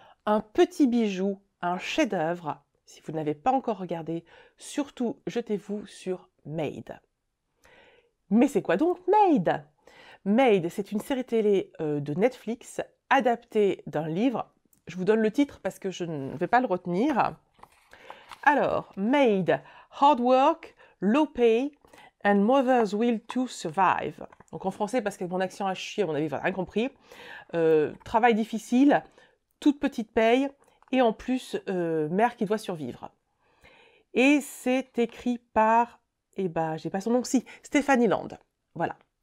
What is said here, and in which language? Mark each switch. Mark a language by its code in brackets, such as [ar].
[fr] Un petit bijou, un chef-d'œuvre. Si vous n'avez pas encore regardé, surtout jetez-vous sur Maid. Mais c'est quoi donc Maid? Maid, c'est une série télé de Netflix adaptée d'un livre. Je vous donne le titre parce que je ne vais pas le retenir. Alors, [en] Maid, Hard Work, Low Pay and Mother's Will to Survive. [fr] Donc en français, parce que mon accent a chier, à mon avis, vous n'avez rien compris. Travail difficile, toute petite paye, et en plus, mère qui doit survivre. Et c'est écrit par, j'ai pas son nom, si, Stéphanie Land. Voilà.